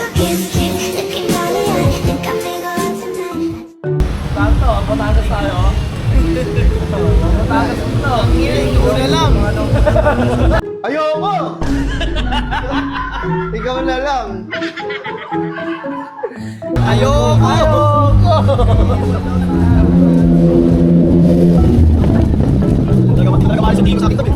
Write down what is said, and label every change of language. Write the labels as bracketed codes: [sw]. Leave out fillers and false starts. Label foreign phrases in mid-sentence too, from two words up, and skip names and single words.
[en] Kiss, kiss, looking dolly eye. Think I'm gonna go out tonight. [tl] Tanto, Batangas tayo. Batangas ito. Ito na lang. Ayoko! Ikaw na lang. Ayoko! Talaga maalis sa team sa akin tabi.